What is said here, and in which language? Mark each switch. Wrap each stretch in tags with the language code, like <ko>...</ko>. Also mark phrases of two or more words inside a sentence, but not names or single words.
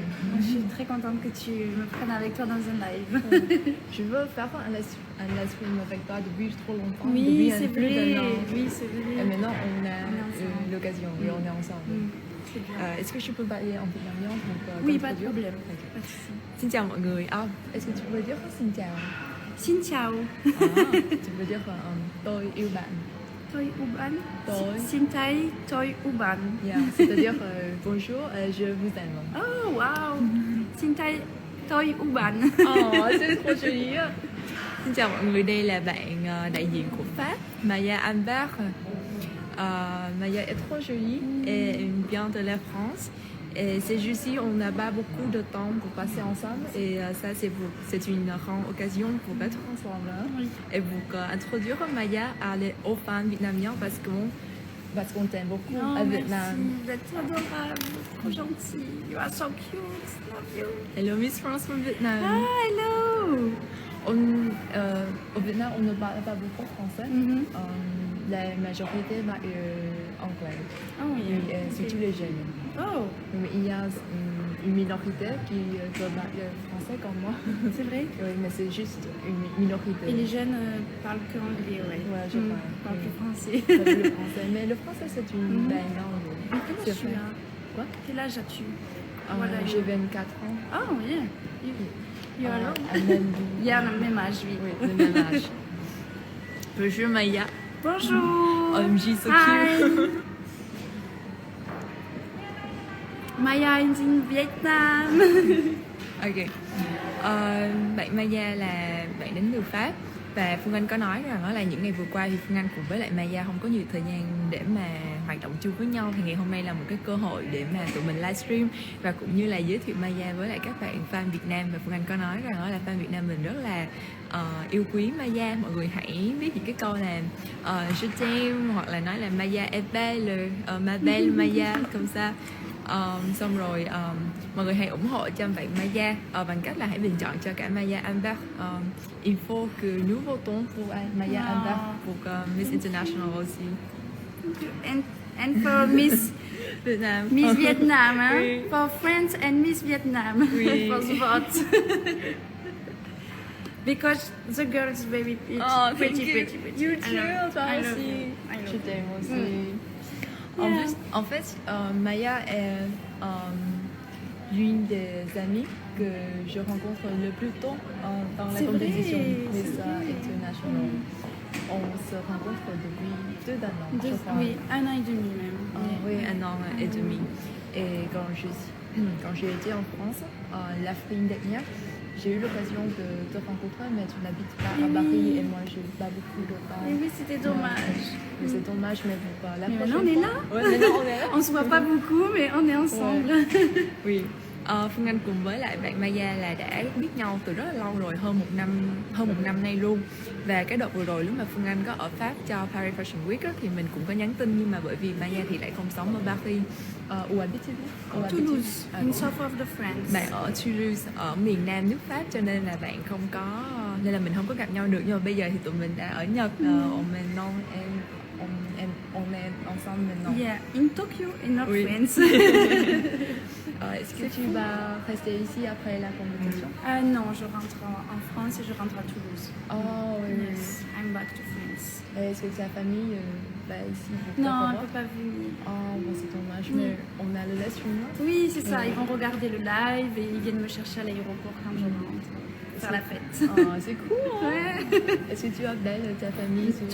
<fr>Je suis très contente que tu me prennes avec toi dans un live. Je veux faire un live stream avec toi depuis trop longtemps. Oui, depuis c'est plus vrai. d'un an. Oui, c'est vrai. Et maintenant, on a ensemble. l'occasion. Oui, on est ensemble. C'est bien. Est-ce que je peux parler en vietnamien pour Oui, pas de t'introduire? problème. Ok. Pas de souci.</fr> <vi>Xin chào mọi người.</vi> <fr>Est-ce que tu peux dire</fr> <vi>xin chào? Xin chào.</vi> <fr>Tu peux dire</fr> <vi>tôi yêu bạn. Toi Uban. Toi. Xin Thai, toi Uban.</vi> <fr>Yeah, c'est-à-dire bonjour, je vous aime.</fr> <en>Oh, wow.</en> <vi>Xin Thai, toi Uban.</vi> <fr>C'est trop joli.</fr> <vi>Xin chào mọi người, đây là bạn đại diện của Pháp, Maya Amber.</vi> <fr>Maya est trop jolie et elle vient de la France. Et ces jours-ci, on n'a pas beaucoup de temps pour passer ensemble. Et ça, c'est une grande occasion pour être ensemble. Oui. Et pour introduire Maya aux fans vietnamiens parce qu'on t'aime beaucoup Oh, à merci. Vietnam. Vous êtes adorable, trop gentil.</fr> <en>You are so cute. Love you. Hello Miss France from Vietnam. Ah, hello.</en> <fr>Au Vietnam, on ne parle pas beaucoup français. Mhm. La majorité parle anglais. Oh, oui. Oui, surtout les jeunes. Oh, Mais il y a une minorité qui peut parler français comme moi. c'est vrai. Oui, mais c'est juste une minorité. Et les jeunes parlent que anglais, ouais. Ouais, je parlent plus français. Le français. Mais le français, c'est une belle langue. Quel âge C'est tu vrai. as? Quoi Quel âge as-tu? J'ai 24 ans.</fr> <en>Oh, yeah. You are long.</en> <fr>Il Il y a le même âge, oui. Oui, le même âge. Bonjour Maya. Bonjour.</fr> <en>OMG, so Hi. cute. Maya is in Vietnam. Ok.</en> <vi>Bạn Maya là bạn đến từ Pháp và Phương Anh có nói rằng đó là những ngày vừa qua thì Phương Anh cùng với lại Maya không có nhiều thời gian để mà hoạt động chung với nhau, thì ngày hôm nay là một cái cơ hội để mà tụi mình livestream và cũng như là giới thiệu Maya với lại các bạn fan Việt Nam. Và Phương Anh có nói rằng đó là fan Việt Nam mình rất là yêu quý Maya. Mọi người hãy viết những cái câu là</vi> <fr>je t'aime</fr> <vi>hoặc là nói là</vi> <fr>Maya est belle, ma belle Maya comme ça.</fr> <vi>Xong rồi mọi người hãy ủng hộ cho bạn Maya bằng cách là hãy bình chọn cho cả Maya Amber.</vi> <fr>Il faut que nous votons pour Maya Amber pour Miss International aussi.</fr> <en>And for Miss Vietnam.</en> <fr>Vietnam, hein? Oui.</fr> <en>For France and Miss Vietnam.</en> <fr>Oui.</fr> <en>For the vote. Because the girl is very pretty. Oh, thank pretty, you. pretty, pretty. You I too, love</en> <fr>toi</fr> <en>I love</en> <fr>aussi.</fr> <en>you. I love</en> <fr>Je</fr> <en>you.</en> <fr>t'aime aussi.</fr> <en>Yeah.</en> <fr>En fait, Maya est l'une des amies que je rencontre le plus tôt dans la C'est compétition vrai, Miss c'est vrai. International. On se rencontre depuis 2 ans, je crois. Oui, 1 an et demi même. Oui, 1 an et demi. Et quand j'ai été en France, l'Afrique dernière, j'ai eu l'occasion de te rencontrer, mais tu n'habites pas à Paris et moi j'ai pas beaucoup de temps. Et oui, c'était dommage. Mais c'est dommage, mais pour la Mais prochaine maintenant, on est fois. là. Ouais, maintenant on est là. On se voit pas beaucoup, mais on est ensemble. Oui.</fr> <vi>Phương Anh cùng với lại bạn Maya là đã biết nhau từ rất là lâu rồi, hơn một năm nay luôn. Và cái đợt vừa rồi lúc mà Phương Anh có ở Pháp cho Paris Fashion Week á, thì mình cũng có nhắn tin, nhưng mà bởi vì Maya thì lại không sống ở Paris.</vi> <fr>Où habitez-vous?</fr> <en>Toulouse, in south of the France.</en> <vi>Bạn ở Toulouse, ở miền nam nước Pháp, cho nên là bạn không có, nên là mình không có gặp nhau được. Nhưng mà bây giờ thì tụi mình đã ở Nhật,</vi> <fr>on est ensemble maintenant.</fr> <en>Yeah, in Tokyo, in North</en> <fr>Oui.</fr> <en>France.</en> <fr>Est-ce que tu vas rester ici après la compétition? Non, je rentre en France et je rentre à Toulouse. Oh oui.</fr> <en>Yes, I'm back to France.</en> <fr>Est-ce que ta famille va ici pour te Non, elle revoir? peut pas venir. Oh, bon, c'est dommage, mais on a le live stream là. Oui, c'est ça. Oui. Ils vont regarder le live et ils viennent me chercher à l'aéroport quand je rentre. Faire la fête. Oh, c'est cool. Hein? Ouais. Est-ce que tu appelles ta famille souvent?</fr>